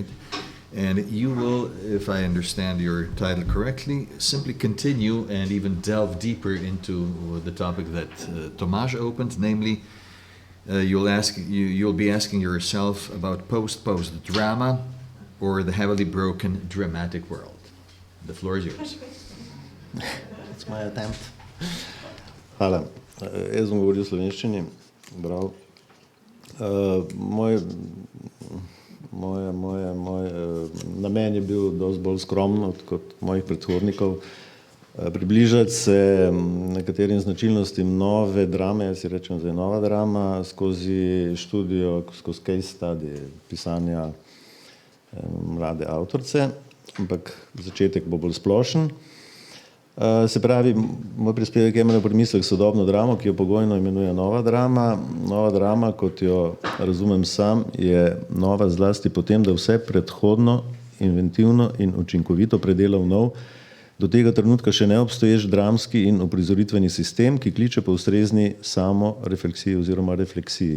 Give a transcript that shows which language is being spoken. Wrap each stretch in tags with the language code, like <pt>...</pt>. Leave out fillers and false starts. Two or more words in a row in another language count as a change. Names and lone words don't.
<en>And you will, if I understand your title correctly, simply continue and even delve deeper into the topic that Tomaž opened, namely, you'll be asking yourself about post-post drama or the heavily broken dramatic world. The floor is yours. It's my attempt.</en> <sl>Hvala. Jaz bom govoril v slovenščini. Bravo. Moj namen je bil dosti bolj skromen kot mojih predhodnikov. Približati se nekaterim značilnostim nove drame, jaz si rečem, da je nova drama, skozi študijo, skozi</sl> <en>case study,</en> <sl>pisanja mlade avtorice, ampak začetek bo bolj splošen. Se pravi, moj prispevek je imel premislek sodobno dramo, ki jo pogojno imenuje nova drama. Nova drama, kot jo razumem sam, je nova zlasti potem, da vse predhodno, inventivno in učinkovito predela v nov, do tega trenutka še neobstoječ dramski in uprizoritveni sistem, ki kliče po ustrezni samorefleksiji oziroma refleksiji.</sl>